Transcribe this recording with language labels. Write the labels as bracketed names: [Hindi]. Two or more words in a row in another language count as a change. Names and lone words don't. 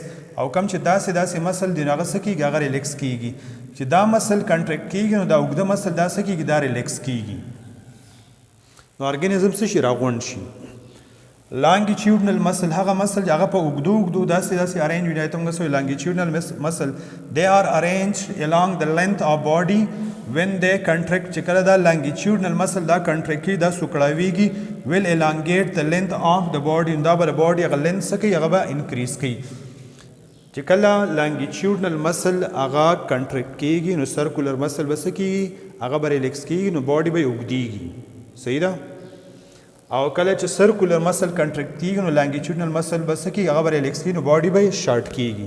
[Pashto] او کم چې داسې مسل دی هغه څه کیږي، هغه ریلیکس کیږي. چې دا مسل کنټریکټ کیږي نو دا اوږده مسل دا څه کیږي، دا ریلیکس کیږي. نو ارګانیزم څه شي راغونډ شي. [English] longitudinal muscle [Pashto] هغه مسل چې هغه په اوږدو داسې ارینج وي، ایته موږ سوای [English] longitudinal muscle they are arranged along the length of body when they contract. [Pashto] چې کله دا [English] longitudinal muscle [Pashto] دا کنټریکټ کیږي، دا سوکړاویږي، [English] will elongate the length of the body، [Pashto] دا به د باډي هغه لینث څه کوي، هغه به انکریز کوي. چې کله [English] longitudinal muscle [Pashto] هغه کنټریکټ کیږي نو [English] circular muscle [Pashto] به څه کیږي، هغه به ریلیکس کیږي، نو باډي به اوږدیږي. صحیح ده. او کله چې [English] circular muscle [Pashto] کنټریکټ کیږي نو [English] longitudinal muscle [Pashto] به څه کیږي، هغه به ریلیکس کیږي، نو باډي به شارټ کیږي.